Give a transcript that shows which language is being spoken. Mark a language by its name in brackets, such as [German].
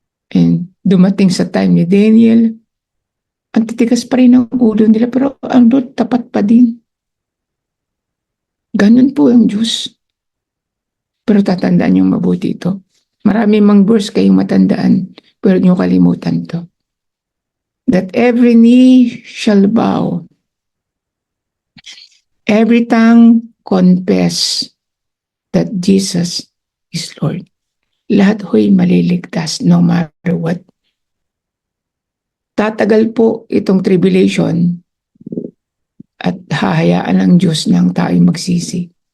[Filipino] And dumating sa time ni Daniel. Ang titigas pa rin ang ulo nila, pero ang Lord tapat pa din. Ganun po ang Diyos. Pero tatandaan niyong mabuti ito. Marami mang verse kayong matandaan, pero niyo kalimutan to. [English] That every knee shall bow, every tongue confess that Jesus is Lord. [Filipino] Lahat ho'y maliligtas [English] no matter what. [Filipino] Tatagal po itong tribulation at hahayaan ng Diyos ng tao'y magsisi.